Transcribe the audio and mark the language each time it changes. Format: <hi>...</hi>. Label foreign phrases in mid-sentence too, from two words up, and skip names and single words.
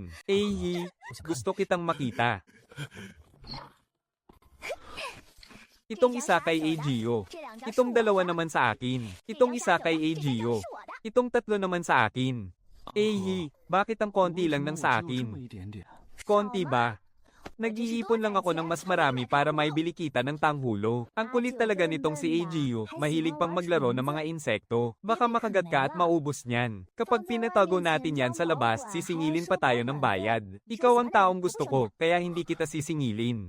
<tl>Ahi, gusto kitang makita. Itong isa kay AGO. Itong dalawa naman sa akin. Itong isa kay AGO. Itong tatlo naman sa akin. Ahi, bakit ang konti lang ng sa</tl> <zh>这么</zh> <tl>akin?</tl> <zh>一点点。</zh> <tl>Konti ba? Nag-iipon lang ako ng mas marami para may bili kita ng tanghulo. Ang kulit talaga nitong si AGO, mahilig pang maglaro ng mga insekto. Baka makagat ka at maubos niyan. Kapag pinatago natin yan sa labas, sisingilin pa tayo ng bayad. Ikaw ang taong gusto ko, kaya hindi kita sisingilin.</tl>